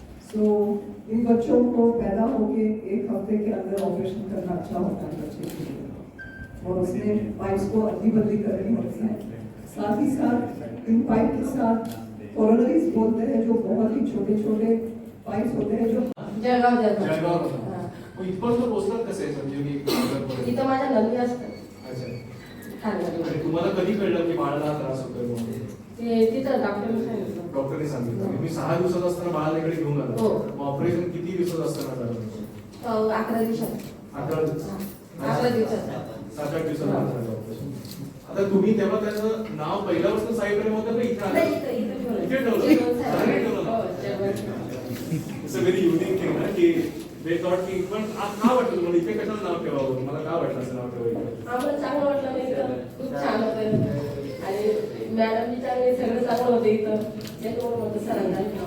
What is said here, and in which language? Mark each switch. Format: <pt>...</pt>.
<hi>सो इन बच्चों को पैदा होके 1 हफ्ते के अंदर ऑपरेशन करना अच्छा होता है बच्चे के लिए और उसमें पाइप्स को अदली बदली करनी होती है। साथ ही साथ इन पाइप के साथ कोरोनरीज बोलते हैं जो बहुत ही छोटे छोटे पाइप्स होते हैं जो</hi> <mr>जळगाव जळगाव. हां. मग इथपर्यंत पोहोचलात कसे संजीवनी हॉस्पिटलपर्यंत? इथं माझ्या नंदी असतात अच्छा. ठाण्यामध्ये. आणि तुम्हाला कधी कळलं की बाळाला हा त्रास होतोय म्हणून? ते तिथं डॉक्टरने सांगितलं. डॉक्टरने सांगितलं. मी 6 दिवसात असताना बाळाला इकडे घेऊन आलो. हो. मग ऑपरेशन किती दिवसात असताना झालं? 11 दिवसात. 11 दिवस. हां. 11 दिवसात. 7-8 दिवसात झालं ऑपरेशन. आता तुम्ही तेव्हा त्याचं नाव पहिल्यापासून साईप्रेम होतं का इथे नाही, आलं? इथं ठेवलं. इथे ठेवलं? जेवण साहेब. बाहेर ठेवलं? हो, जेवण.</mr> <en>It's a very unique thing</en> <mr>ना की</mr> <en>they thought</en> <mr>की पण का वाटलं तुम्हाला इथे कशाला नाव ठेवावं? तुम्हाला का वाटलं असं नाव ठेवायचं? आम्हाला चांगलं वाटलं नाही इथं. खूप छान होतं आणि मॅडमची चांगली सगळं चांगलं होतं इथं. त्याच्यामुळे म्हणतो सरांना</mr>